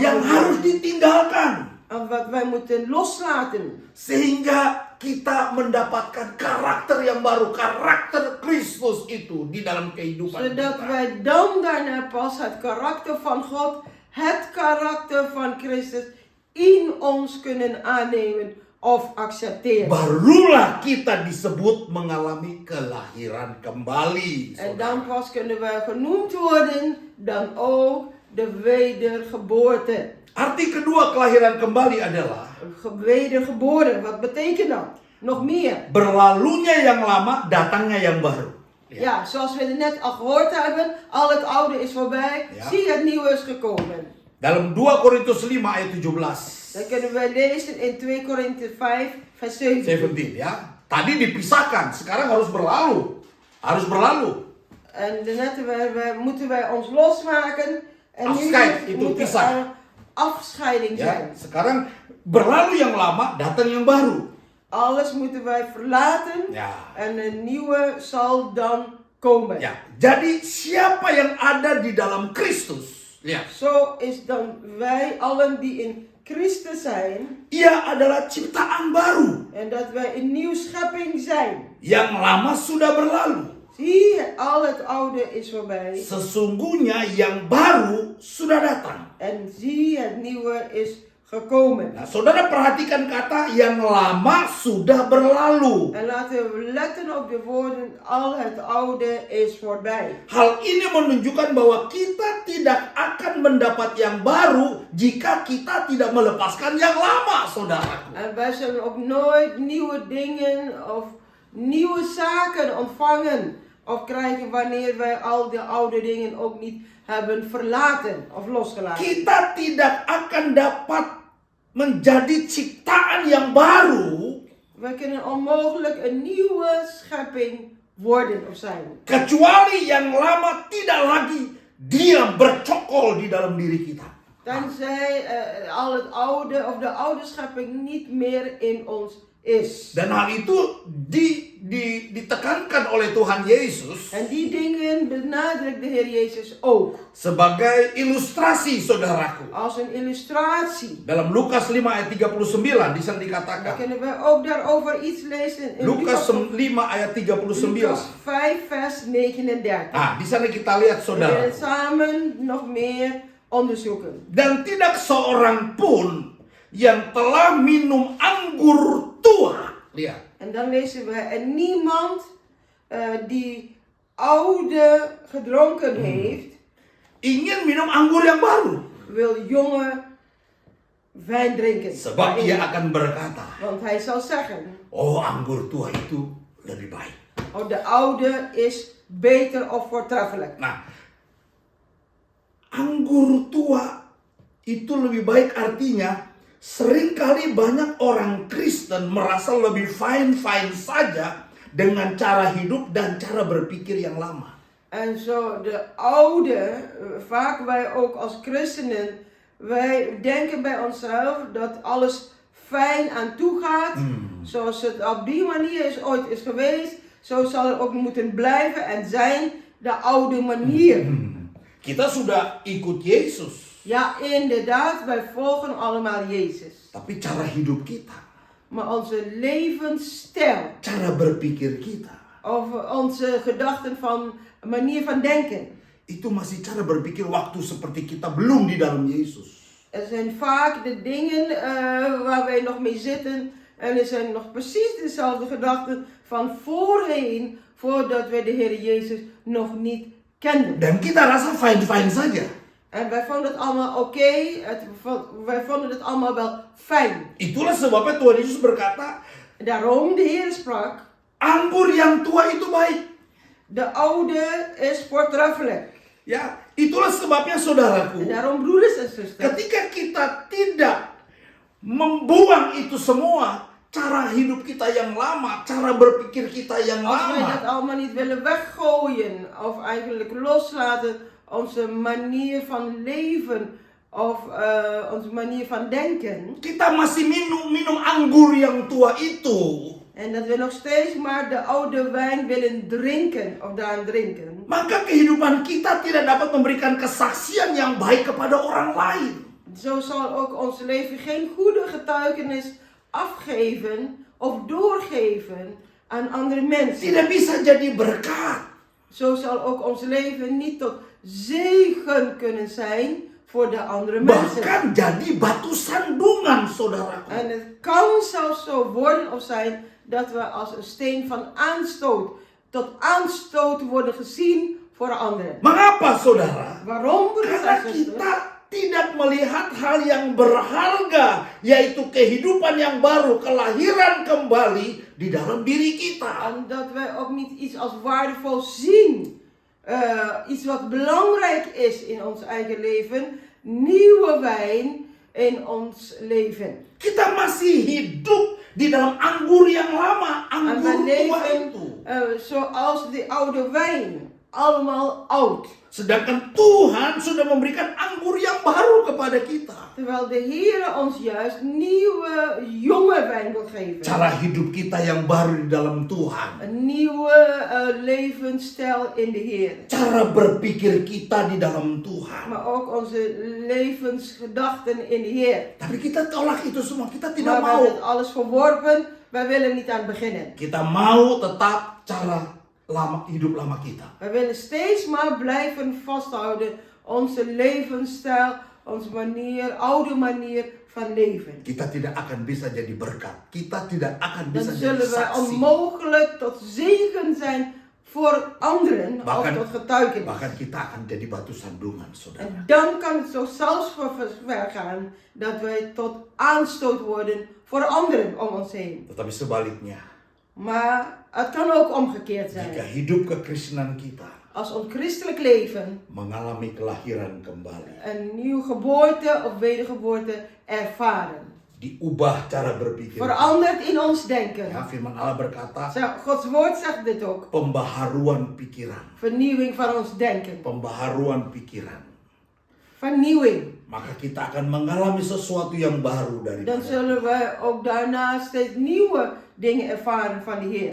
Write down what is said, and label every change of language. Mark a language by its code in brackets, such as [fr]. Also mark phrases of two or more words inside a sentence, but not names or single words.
[id] yang [nl] moet worden. [id] harus ditinggalkan. [nl] En wat wij moeten loslaten. [id] Sehingga kita mendapatkan karakter yang baru, karakter Kristus itu di dalam kehidupan [nl] Zodat [id] kita. [nl] wij dan daarna pas het karakter van God, het karakter van Christus in ons kunnen aannemen of accepteert. [id] barulah kita disebut mengalami kelahiran kembali. [nl] En [id] Saudara. [nl] dan pas kunnen wij genoemd worden dan ook de wedergeboorte. [id] Arti kedua kelahiran kembali adalah [nl] Wedergeboren, wat betekent dat? Nog meer. [id] berlalunya yang lama, datangnya yang baru. [nl] Ja, zoals we het net al gehoord hebben, al het oude is voorbij, Ja. zie het nieuwe is gekomen. [id] Dalam 2 Korintus 5 ayat 17. [nl] Dat kunnen we lezen in 2 Korinthe 5 vers 17. [id] 17 ya. Tadi dipisahkan, sekarang harus berlalu. Harus berlalu. [nl] En daarnet moeten wij ons losmaken. En nu Afscheid, [id] itu [nl] moet [id] pisah. [nl] er afscheiding [id] Ya, [nl] zijn. [id] sekarang berlalu yang lama, datang yang baru. [nl] Alles moeten wij verlaten [id] Ya. [nl] en een nieuwe zal dan komen. [id] Ya, jadi siapa yang ada di dalam Kristus? Ya, [nl] Zo is dan wij allen die in Christus zijn [id] ia adalah ciptaan baru. [nl] en dat wij een nieuwe schepping zijn. [id] Yang lama sudah berlalu. [nl] Zie, al het oude is voorbij [id] Sesungguhnya yang baru sudah datang. [nl] en zie, het nieuwe is gekomen. [id] Nah, saudara perhatikan kata yang lama sudah berlalu. [nl] En laten we letten op de woorden, al het oude is voorbij. [id] Hal ini menunjukkan bahwa kita tidak akan mendapat yang baru jika kita tidak melepaskan yang lama, saudaraku. [nl] En wij zullen ook nooit nieuwe dingen of nieuwe zaken ontvangen of krijgen wanneer wij al de oude dingen ook niet hebben verlaten of losgelaten. [id] Kita tidak akan dapat menjadi ciptaan yang baru [nl] We kunnen onmogelijk een nieuwe schepping worden of zijn. [id] kecuali yang lama tidak lagi diam bercokol di dalam diri kita. [nl] Tenzij al het oude of de oude schepping niet meer in ons is. [id] Dan hal itu ditekankan oleh Tuhan Yesus [nl] En die dingen benadrukt de Heer Jezus ook. [id] sebagai ilustrasi, saudaraku. [nl] Als een illustratie. [id] Dalam Lukas 5 ayat 39 di sana [nl] Dan [id] dikatakan. [nl] kunnen we ook daarover iets lezen in [id] Lukas 5 ayat 39. [nl] Lucas 5 vers 39. [id] Nah, di sana kita lihat, [nl] We [id] saudara. [nl] willen samen nog meer onderzoeken. [id] Dan tidak seorang pun yang telah minum anggur tua. Lihat. [nl] En dan lezen we, en niemand die oude gedronken heeft, [id] Ingin minum anggur yang baru. [nl] wil jonge wijn drinken. [id] Sebab ia akan berkata, [nl] Want hij zal zeggen, [id] oh anggur tua itu lebih baik. [nl] oh, de oude is beter of voortreffelijk. [id] Nah, anggur tua itu lebih baik artinya seringkali banyak orang Kristen merasa lebih fine-fine saja dengan cara hidup dan cara berpikir yang lama. [nl] En zo de oude, vaak wij ook als christenen, wij denken bij onszelf dat alles fijn aan toe gaat. Zoals het op die manier ooit is geweest, zo zal het ook moeten blijven en zijn de oude manier. [id] Kita sudah ikut Yesus, [nl] Ja, inderdaad, wij volgen allemaal Jezus. [id] tapi cara hidup kita, [nl] Maar onze levensstijl, [id] cara berpikir kita, [nl] of onze gedachten van, manier van denken, [id] itu masih cara berpikir waktu seperti kita belum di dalam Yesus. [nl] er zijn vaak de dingen waar wij nog mee zitten. En er zijn nog precies dezelfde gedachten van voorheen, voordat wij de Heer Jezus nog niet kenden. [id] Dan kita rasa fine-fine saja. [nl] En wij vonden het allemaal oké, wij vonden het allemaal wel fijn. [id] Itulah sebabnya Tuhan Yesus berkata, [nl] Daarom de Heer sprak, [id] anggur yang tua itu baik. [nl] de oude is voortreffelijk. [id] Ya, itulah sebabnya saudaraku, [nl] En daarom broeders en zusters, [id] ketika kita tidak membuang itu semua, cara hidup kita yang lama, cara berpikir kita yang [nl] als wij dat [id] lama, [nl] allemaal niet willen weggooien, of eigenlijk loslaten, onze manier van leven, of onze manier van denken, [id] kita masih minum anggur yang tua itu, [nl] en dat we nog steeds maar de oude wijn willen drinken, of daaraan drinken, [id] maka kehidupan kita tidak dapat memberikan kesaksian yang baik kepada orang lain. [nl] zo zal ook ons leven geen goede getuigenis afgeven of doorgeven aan andere mensen. [id] Tidak bisa jadi berkat. [nl] Zo zal ook ons leven niet tot zegen kunnen zijn voor de andere mensen. [id] Bahkan jadi batu sandungan, saudaraku. [nl] En het kan zelfs zo worden of zijn dat we als een steen van aanstoot, tot aanstoot worden gezien voor anderen. [id] Mengapa, saudara? [nl] Waarom, broeders [id] Karena [nl] en zusters? [id] kita tidak melihat hal yang berharga, yaitu kehidupan yang baru, kelahiran kembali di dalam diri kita. [nl] Omdat wij ook niet iets als waardevol zien. Iets wat belangrijk is in ons eigen leven. Nieuwe wijn in ons leven. [id] Kita masih hidup di dalam anggur yang lama, [nl] En [id] anggur [nl] we [id] tua [nl] leven [id] itu. [nl] zoals de oude wijn. Allemaal oud. [id] Sedangkan Tuhan sudah memberikan anggur yang baru kepada kita. [nl] Terwijl de Heer ons juist nieuwe, jonge wijn wil geven. [id] Cara hidup kita yang baru di dalam Tuhan. [nl] Een nieuwe levensstijl in de Heer. [id] Cara berpikir kita di dalam Tuhan. [nl] Maar ook onze levensgedachten in de Heer. [id] Tapi kita tolak itu semua, kita [nl] Maar [id] tidak [nl] we hebben het [id] mau. [nl] alles verworpen. Wij willen niet aan beginnen. [id] Kita mau tetap cara hidup lama kita. [nl] We willen steeds maar blijven vasthouden. Onze levensstijl, onze manier, oude manier van leven. [id] Kita tidak akan bisa jadi berkat. Kita tidak akan [nl] Dan [id] bisa jadi [nl] zullen wij [id] saksi. [nl] onmogelijk tot zegen zijn voor anderen. [id] Bahkan- [nl] Of tot getuigenis. [id] Bahkan kita akan jadi batu sandungan, saudara. [nl] En dan kan het zo zelfs voor ver gaan dat wij tot aanstoot worden voor anderen om ons heen. [id] Tetapi sebaliknya, [nl] Maar het kan ook omgekeerd [id] jika [nl] zijn. [id] hidup kekristenan kita [nl] Als ons christelijk leven [id] mengalami kelahiran kembali, [nl] een nieuwe geboorte of wedergeboorte ervaren. [id] diubah cara berpikir. [nl] Verandert in ons denken. [id] Ya, firman Allah berkata, [nl] Gods woord zegt dit ook. [id] pembaharuan pikiran. [nl] Vernieuwing van ons denken. [id] Pembaharuan pikiran. [nl] Vernieuwing. [id] Maka kita akan mengalami sesuatu yang baru dari [nl] Dan zullen wij ook daarna steeds nieuwe dingen ervaren van de Heer.